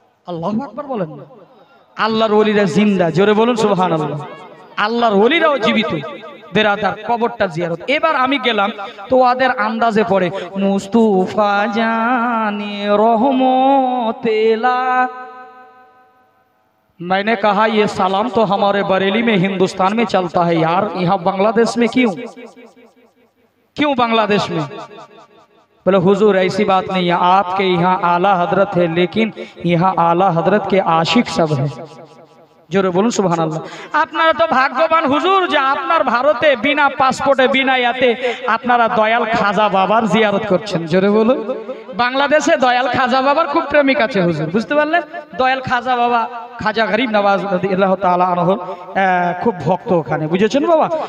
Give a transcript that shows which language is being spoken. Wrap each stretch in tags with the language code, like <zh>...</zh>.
<bn>আল্লাহু আকবার বলেন না? আল্লাহর ওলিরা জিন্দা। জোরে বলুন সুবহানাল্লাহ। আল্লাহর ওলিরাও জীবিত। বেরাদার, কবরটা জিয়ারত। এবার আমি গেলাম, তো ওদের আন্দাজে পড়ে মুস্তাফা জানি रहमतेला।</bn> <hi>मैंने कहा ये सलाम तो हमारे बरेली में हिंदुस्तान में चलता है यार, यहाँ बांग्लादेश में क्यों बांग्लादेश में? बोले हुजूर ऐसी बात नहीं है, आपके यहाँ आला हजरत है, लेकिन यहाँ आला हजरत के आशिक सब है।</hi> <bn>জোরে বলুন সুবহানাল্লাহ। আপনারা তো ভাগ্যবান হুজুর যে আপনার ভারতে বিনা পাসপোর্টে, বিনা ইয়াতে আপনারা দয়াল খাজা বাবার জিয়ারত করছেন। জোরে বলুন। বাংলাদেশে দয়াল খাজা বাবার খুব প্রেমিক আছে হুজুর, বুঝতে পারলেন? দয়াল খাজা বাবা, খাজা গরিব নওয়াজ রাদিয়াল্লাহু তাআলা আনহু খুব ভক্ত ওখানে, বুঝেছেন বাবা?</bn>